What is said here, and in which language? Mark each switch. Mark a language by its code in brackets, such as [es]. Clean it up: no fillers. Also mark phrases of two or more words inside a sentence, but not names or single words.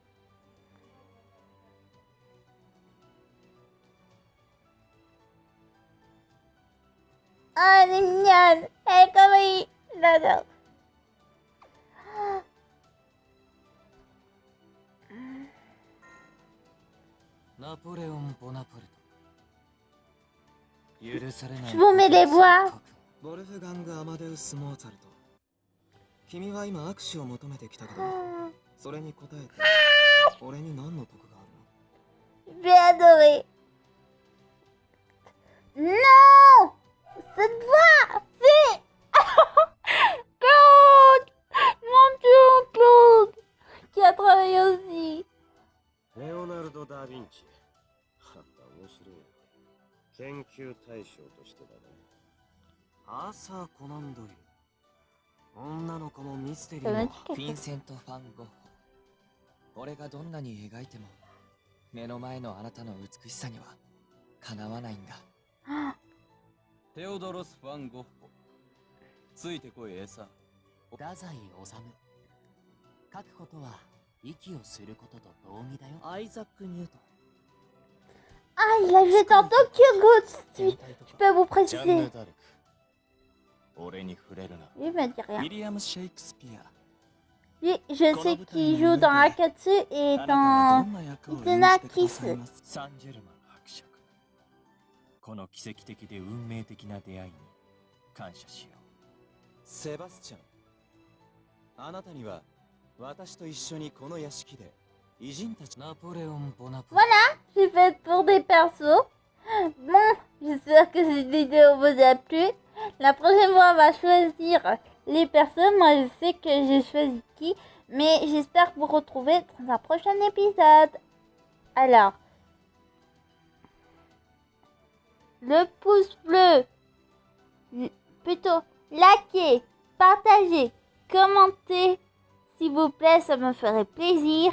[fr] Ah, elle est mignonne. Elle est comme lui. J'adore. Je vous mets les voix. [ja] ボルフガング・アマデウス・モーツァルト。君は今握手を求めてきたけど、それに応えて、俺に何の得があるの？ [fr] J'ai adoré. Non! Cette voix! C'est... Claude! Mon Dieu, Claude! Qui a travaillé aussi. [ja] レオナルド・ダ・ヴィンチ。はた面白い。研究対象としてだね。アーサー・コナン・ドイル。女の子もミステリーも。ヴィンセント・ファン・ゴッホ。俺がどんなに描いても目の前のあなたの美しさにはかなわないんだ。テオドロス・ファン・ゴッホ。ついてこい、エサ。太宰治。書くことは息をすることと同義だよ。アイザック・ニュートン。 [fr] Ah, il a joué dans Tokyo Ghoul. Je peux vous préciser. [ja] 俺に触れるな。 [fr] Lui me dit [ja] ウ [fr] rien. [ja] ィリアム・シェイクスピア。 [fr] Lui, je sais qu'il joue dans Akatsu et dans Ituna Kiss. [ja] サンジェルマン伯爵。この奇跡的で運命的な出会いに感謝しよう。セバスチャン。あなたには私と一緒にこの屋敷で偉人たち。ナポレオン・ボナパルト。 [fr] Voilà, j'ai fait le tour des persos. Bon, j'espère que cette vidéo vous a plu. La prochaine fois, on va choisir les personnes. Moi, je sais que j'ai choisi qui. Mais j'espère vous retrouver dans un prochain épisode. Alors, le pouce bleu, plutôt likez, partagez, commentez, s'il vous plaît, ça me ferait plaisir.